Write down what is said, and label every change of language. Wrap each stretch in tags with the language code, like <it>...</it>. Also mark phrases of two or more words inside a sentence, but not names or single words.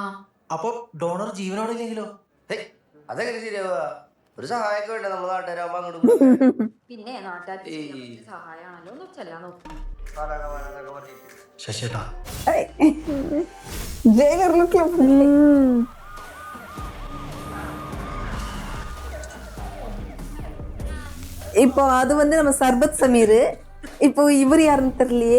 <ml>അപ്പൊ ഡോണർ ജീവനോടെ ഇല്ലെങ്കിലോ? അതെങ്ങനെ ശരിയാവുക? ഒരു സഹായമൊക്കെ വേണ്ട നമ്മുടെ നാട്ടുകാരാകുമ്പോ അങ്ങോട്ട്. പിന്നെ നാട്ടുകാർക്ക് സഹായമാണല്ലോ എന്ന് ചെല്ലാൻ നോക്കും. ശശിയേട്ടാ ജയിലർ ലുക്കിൽ</ml> <ta>இப்போ அது வந்து நம்ம சர்பத் சமீர். இப்போ இவர் யாருன்னு தெரியலையே.</ta>